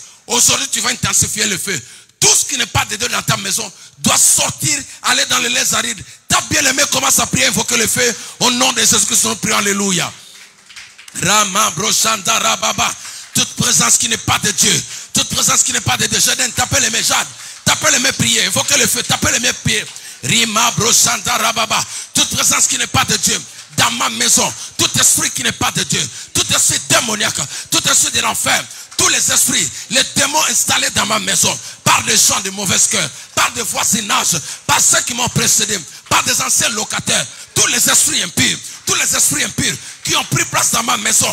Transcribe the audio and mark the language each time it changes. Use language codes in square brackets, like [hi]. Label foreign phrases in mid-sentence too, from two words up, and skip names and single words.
[fr] Aujourd'hui, tu vas intensifier le feu. Tout ce qui n'est pas de Dieu dans ta maison doit sortir, aller dans les lèvres arides. Ta bien-aimé commence à prier, invoquer le feu. Au nom de Jésus-Christ, nous prions, alléluia. Rama, brochanda, rababa. Toute présence qui n'est pas de Dieu. Toute présence qui n'est pas de Dieu. Jadène, tapez les mains, Jade. Tapez les mains, priez. Invoquez le feu, tapez les mains, priez. Rima, brochanda, rababa. Toute présence qui n'est pas de Dieu dans ma maison. Tout esprit qui n'est pas de Dieu. Tout esprit démoniaque. Tout esprit de l'enfer. Tous les esprits, les démons installés dans ma maison, par des gens de mauvaise cœur, par des voisinages, par ceux qui m'ont précédé, par des anciens locataires, tous les esprits impurs qui ont pris place dans ma maison.